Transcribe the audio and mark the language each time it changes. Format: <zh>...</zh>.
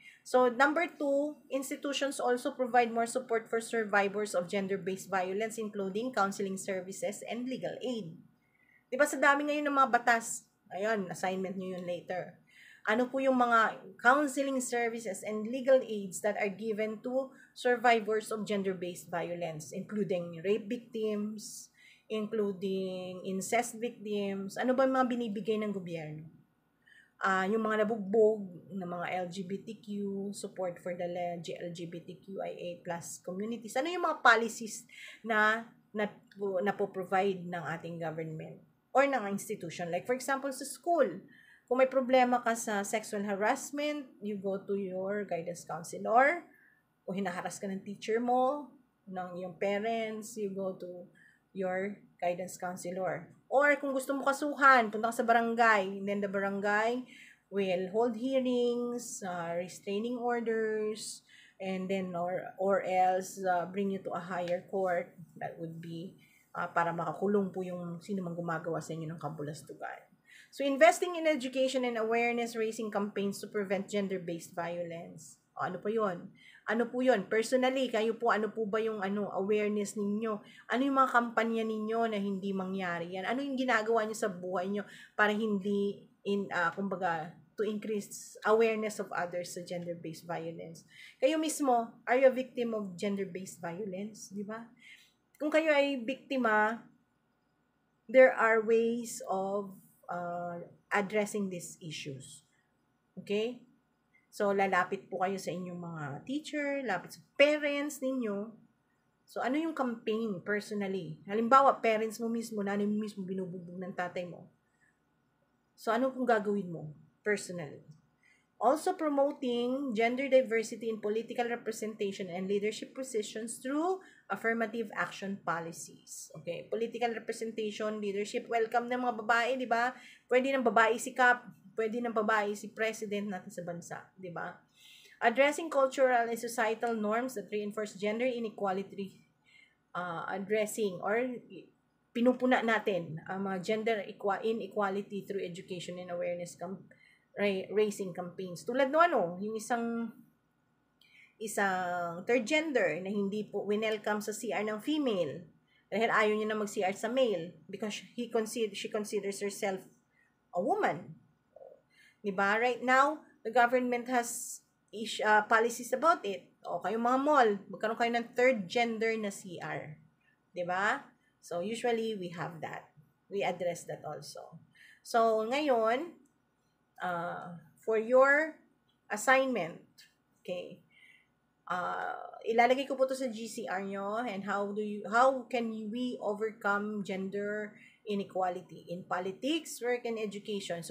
<en>So, number 2, institutions also provide more support for survivors of gender-based violence, including counseling services and legal aid.</en> <tl>Di ba sa dami ngayon ng mga batas? Ayun, assignment nyo yun later. Ano po yung mga</tl> <en>counseling services and legal aids that are given to survivors of gender-based violence, including rape victims, including incest victims?</en> <tl>Ano ba yung mga binibigay ng gobyerno? Yung mga nabugbog ng mga</tl> <en>LGBTQ, support for the LGBTQIA plus communities.</en> <tl>Ano yung mga policies na po-provide ng ating government or ng institution?</tl> <en>Like for example, sa school,</en> <tl>kung may problema ka sa</tl> <en>sexual harassment, you go to your guidance counselor.</en> <tl>Kung hinaharas ka ng teacher mo, ng iyong parents,</tl> <en>you go to your guidance counselor. Or</en> <tl>kung gusto mo kasuhan, punta ka sa barangay,</tl> <en>and then the barangay will hold hearings, restraining orders, and then or else bring you to a higher court. That would be</en> <tl>para makakulong po yung sino mang gumagawa sa inyo ng kabulastugan.</tl> <en>So investing in education and awareness raising campaigns to prevent gender-based violence.</en> <tl>Ano po 'yon? Ano po 'yon? Personally, kayo po ano po ba yung awareness ninyo? Ano yung mga kampanya ninyo na hindi mangyari yan? Ano yung ginagawa niyo sa buhay niyo para hindi kumbaga</tl> <en>to increase awareness of others</en> <tl>sa gender-based violence? Kayo mismo,</tl> <en>are you a victim of gender-based violence, di ba?</en> <tl>Kung kayo ay biktima,</tl> <en>there are ways of addressing these issues. Okay?</en> <tl>So, lalapit po kayo sa inyong mga teacher, lapit sa parents ninyo. So, ano yung campaign personally? Halimbawa, parents mo mismo, nanay mo mismo, binubugbog ng tatay mo. So, ano kung gagawin mo personally?</tl> <en>Also promoting gender diversity in political representation and leadership positions through affirmative action policies.</en> <tl>Okay, political representation, leadership, welcome ng mga babae, di ba? Pwede ng babae si Kap, pwede ng babae si president natin sa bansa, di ba?</tl> <en>Addressing cultural and societal norms that reinforce gender inequality, addressing or</en> <tl>pinupuna natin ang mga</tl> <en>gender inequality through education and awareness raising campaigns.</en> <tl>Tulad no yung isang third gender na hindi po winelcome sa CR ng female dahil ayaw niya na mag-CR sa male</tl> <en>because she considers herself a woman.</en> <tl>Diba?</tl> <en>Right now, the government has policies about it.</en> <tl>O kayong mga mall, magkaroon kayo ng third gender na CR.</tl> <en>Diba? So, usually, we have that. We address that also. So, ngayon, for your assignment, okay,</en> <tl>ilalagay ko po to sa GCR nyo</tl> <en>and how can we overcome gender inequality in politics, work, and education.</en>